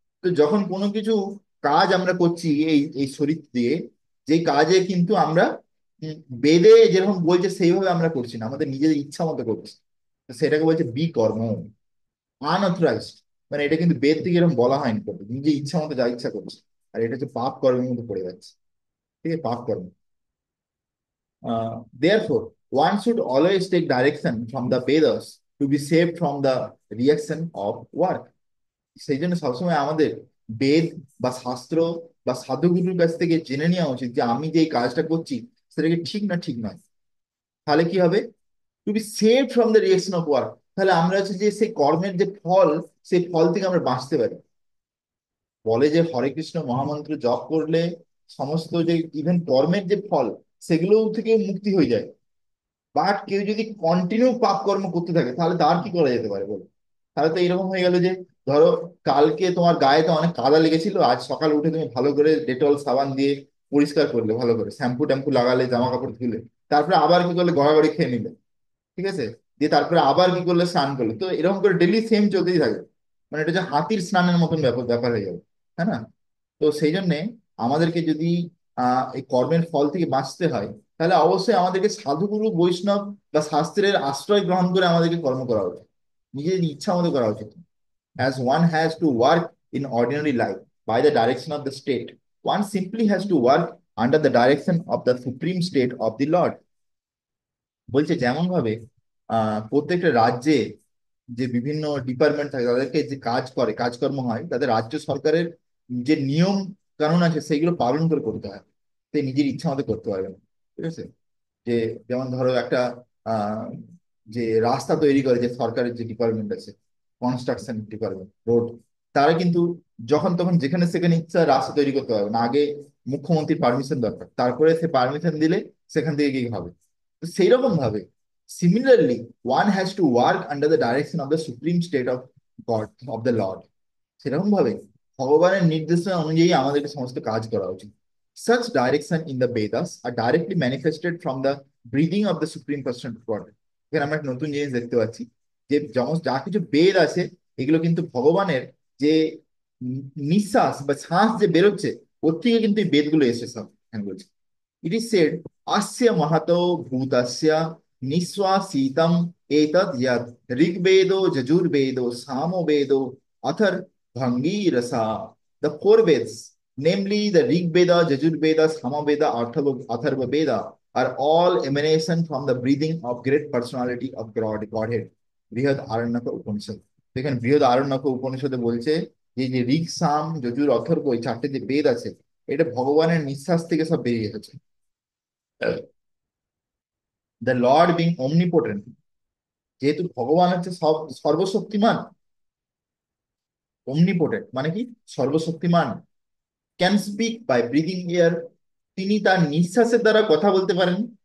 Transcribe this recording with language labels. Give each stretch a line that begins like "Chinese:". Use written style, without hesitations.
Bangla: তো যখন কোনো কিছু কাজ আমরা করছি এই এই শরীর দিয়ে, যে কাজে কিন্তু আমরা বেদে যেরকম বলছে সেইভাবে আমরা করছি না, আমাদের নিজেদের ইচ্ছা মতো করছি, তো সেটাকে বলছে বিকর্ম, আনঅথরাইজড। মানে এটা কিন্তু বেদ থেকে এরকম বলা হয়নি, করতে নিজে ইচ্ছা মতো যা ইচ্ছা করছে, আর এটা হচ্ছে পাপ কর্মের মধ্যে পড়ে যাচ্ছে। ঠিক আছে, পাপ কর্ম।
English: Therefore, one should always take direction from the Vedas to be saved from the reaction of work.
Bangla: সেই জন্য সবসময় আমাদের বেদ বা শাস্ত্র বা সাধুগুরুর কাছ থেকে জেনে নেওয়া উচিত যে আমি যে এই কাজটা করছি সেটা কি ঠিক না ঠিক নয়। তাহলে কি হবে,
English: To be save from the reaction of work.
Bangla: তাহলে আমরা হচ্ছে যে সেই কর্মের যে ফল, সেই ফল থেকে আমরা বাঁচতে পারি। বলে যে হরে কৃষ্ণ মহামন্ত্র জপ করলে সমস্ত যে ইভেন কর্মের যে ফল সেগুলো থেকে মুক্তি হয়ে যায়। বাট কেউ যদি কন্টিনিউ পাপ কর্ম করতে থাকে তাহলে তার কি করা যেতে পারে বলো। তাহলে তো এরকম হয়ে গেল যে ধরো কালকে তোমার গায়ে তো অনেক কাদা লেগেছিল, আজ সকালে উঠে তুমি ভালো করে ডেটল সাবান দিয়ে পরিষ্কার করলে, ভালো করে শ্যাম্পু ট্যাম্পু লাগালে, জামা কাপড় ধুলে, তারপরে আবার কি করলে, গড়াগড়ি খেয়ে নিলে, ঠিক আছে, দিয়ে তারপরে আবার কি করলে, স্নান করলে, তো এরকম করে ডেলি সেম চলতেই থাকবে। মানে এটা হচ্ছে হাতির স্নানের মতন ব্যাপার ব্যাপার হয়ে যাবে, হ্যাঁ না? তো সেই জন্যে আমাদেরকে যদি এই কর্মের ফল থেকে বাঁচতে হয়, তাহলে অবশ্যই আমাদেরকে সাধুগুরু বৈষ্ণব বা শাস্ত্রের আশ্রয় গ্রহণ করে আমাদেরকে কর্ম করা উচিত, নিজের ইচ্ছা মতো করা উচিত।
English: As one has to work in ordinary life by the direction of the state, one simply has to work under the direction of the supreme state of the Lord.
Bangla: বলছে যেমন ভাবে প্রত্যেকটা রাজ্যে যে বিভিন্ন ডিপার্টমেন্ট থাকে তাদেরকে যে কাজ করে কাজকর্ম হয়, তাদের রাজ্য সরকারের যে নিয়ম কানুন আছে সেইগুলো পালন করে করতে হয়, সে নিজের ইচ্ছা মতো করতে পারবে না। ঠিক আছে, যে যেমন ধরো একটা আহ যে রাস্তা তৈরি করে যে সরকারের যে ডিপার্টমেন্ট আছে, কনস্ট্রাকশন ডিপার্টমেন্ট, রোড, তারা কিন্তু যখন তখন যেখানে সেখানে ইচ্ছা রাস্তা তৈরি করতে পারবে না, আগে মুখ্যমন্ত্রীর পারমিশন দরকার, তারপরে সে পারমিশন দিলে সেখান থেকে গিয়ে হবে। তো সেইরকম ভাবে
English: Similarly one has to work under the direction of the supreme state of God, of the Lord.
Bangla: সেরকম ভাবে ভগবানের নির্দেশনা অনুযায়ী আমাদেরকে সমস্ত কাজ করা উচিত।
English: Such direction in the Vedas are directly manifested from the breathing of the Supreme Person of God.
Bangla: এখানে আমরা একটা নতুন জিনিস দেখতে পাচ্ছি যে যেমন যা কিছু বেদ আছে এগুলো কিন্তু ভগবানের যে নিঃশ্বাস বা শ্বাস যে বেরোচ্ছে ওর থেকে কিন্তু এই বেদগুলো এসে সব এখানে বলছে।
English: It is said,
Sanskrit: Asya Mahato Bhutasya Niswasitam Etad Yad Rigvedo Jajurvedo Samovedo Athar Bhangi Rasa.
English: The four Veds, namely the Rig Veda, Jajur Veda, Samaveda, Atharva Veda, are all emanation from the breathing of great personality of God, Godhead.
Bangla: বৃহৎ আরণ্যক উপনিষদ। দেখেন বৃহৎ আরণ্যক উপনিষদে বলছে যে যে ঋক সাম যজুর অথর্ব এই চারটে যে বেদ আছে এটা ভগবানের নিঃশ্বাস থেকে সব বেরিয়ে এসেছে।
English: the Lord being omnipotent,
Bangla: যেহেতু ভগবান হচ্ছে সব সর্বশক্তিমান, অমনিপোটেন্ট মানে কি, সর্বশক্তিমান,
English: can speak by breathing air,
Bangla: তিনি তার নিঃশ্বাসের দ্বারা কথা বলতে পারেন।